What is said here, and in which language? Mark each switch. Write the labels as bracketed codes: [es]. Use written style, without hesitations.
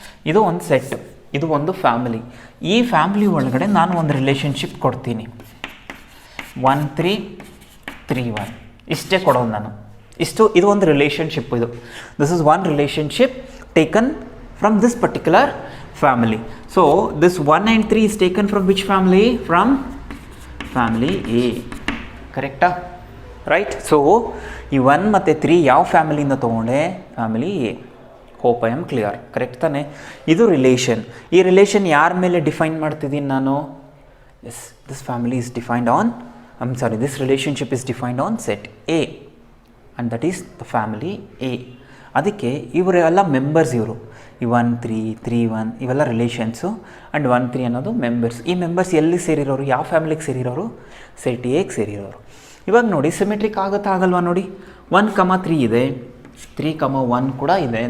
[kn] ಇದು ಒಂದು ಸೆಟ್, ಇದು ಒಂದು ಫ್ಯಾಮಿಲಿ. ಈ ಫ್ಯಾಮಿಲಿ ಒಳಗಡೆ ನಾನು ಒಂದು ರಿಲೇಷನ್ಶಿಪ್ ಕೊಡ್ತೀನಿ, 1 3 3 1 ಇಷ್ಟೇ ಕೊಡೋದು ನಾನು, ಇದು ಒಂದು relationship. [en] This is one relationship taken from this particular family. So this 1 and 3 is taken from which family? From family A. ಕರೆಕ್ಟಾ? Right. [kn] ಸೊ ಈ 1 ಮತ್ತು 3 ಯಾವ ಫ್ಯಾಮಿಲಿಯಿಂದ ತೊಗೊಂಡೆ? Family A. [en] Hope I am clear. [kn] Correct ತಾನೆ? ಇದು ರಿಲೇಷನ್. ಈ relation ಯಾರ ಮೇಲೆ ಡಿಫೈನ್ ಮಾಡ್ತಿದ್ದೀನಿ ನಾನು? [en] Yes, this family is defined on, this relationship is defined on set A and that is the family A. [kn] ಅದಕ್ಕೆ ಇವರೆಲ್ಲ ಮೆಂಬರ್ಸ್. ಇವರು ಈ 1 3 3 1 ಇವೆಲ್ಲ ರಿಲೇಷನ್ಸು ಆ್ಯಂಡ್ 1 3 ಅನ್ನೋದು ಮೆಂಬರ್ಸ್. ಈ ಮೆಂಬರ್ಸ್ ಎಲ್ಲಿ ಸೇರಿರೋರು? ಯಾವ ಫ್ಯಾಮಿಲಿಗೆ ಸೇರಿರೋರು? ಸೆಟ್ ಎಗೆ ಸೇರಿರೋರು. ಇವಾಗ ನೋಡಿ, ಸಿಮೆಟ್ರಿಕ್ ಆಗುತ್ತಾ ಆಗಲ್ವಾ? ನೋಡಿ, 1, 3 ಇದೆ, 3, 1 ಕೂಡ ಇದೆ.